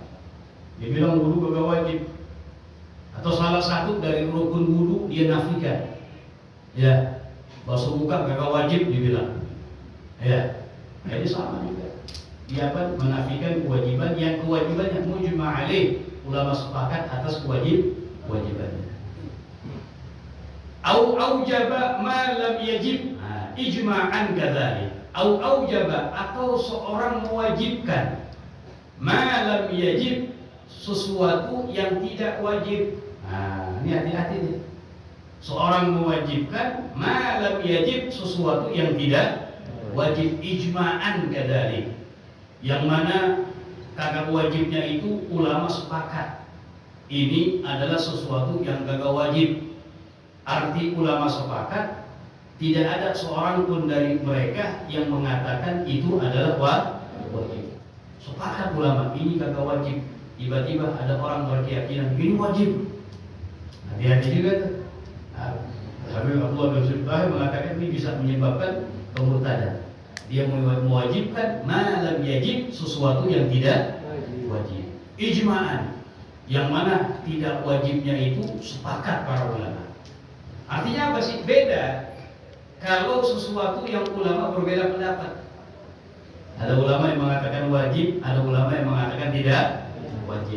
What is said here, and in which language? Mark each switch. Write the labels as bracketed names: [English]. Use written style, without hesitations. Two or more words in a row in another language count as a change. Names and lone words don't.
[Indonesian] Dia bilang wudu kagak wajib. Atau salah satu dari rukun wudu dia nafikan. Ya, basuh muka kagak wajib, dibilang. Ya, Jadi sama juga. Dia menafikan kewajiban yang [Arabic] مجمع عليه, [Indonesian] ulama sepakat atas kewajibannya. [Arabic] أو أوجب ما لم يجب، إجماعا كذلك. أو أوجب, [Indonesian] atau seorang mewajibkan [Arabic] ما لم يجب, [Indonesian] sesuatu yang tidak wajib. Ini hati-hati nih. Seorang mewajibkan [Arabic] ما لم يجب, [Indonesian] sesuatu yang tidak wajib, [Arabic] إجماعا كذلك. [Indonesian] Yang mana kagak wajibnya itu ulama sepakat. Ini adalah sesuatu yang kagak wajib. Arti ulama sepakat, tidak ada seorang pun dari mereka yang mengatakan itu adalah wajib. Sepakat ulama, ini kagak wajib. Tiba-tiba ada orang berkeyakinan ini wajib. Hati-hati juga tuh. Habib Abdullah bin Zubair mengatakan ini bisa menyebabkan kemurtadan. Dia mewajibkan [Arabic] ما لم يجب, [Indonesian] sesuatu yang tidak wajib. Ijma'an, yang mana tidak wajibnya itu sepakat para ulama. Artinya apa sih? Beda kalau sesuatu yang ulama berbeda pendapat. Ada ulama yang mengatakan wajib, ada ulama yang mengatakan tidak wajib.